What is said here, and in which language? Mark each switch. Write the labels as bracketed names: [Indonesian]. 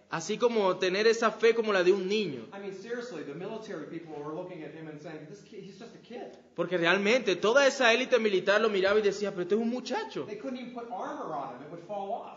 [Spanish] así como tener esa fe como la de un niño. [English] I mean, seriously, the military people were looking at him and saying, "This kid, he's just a kid." [Spanish] Porque realmente toda esa élite militar lo miraba y decía, pero este es un muchacho. [English] They couldn't even put armor on him; it would fall off.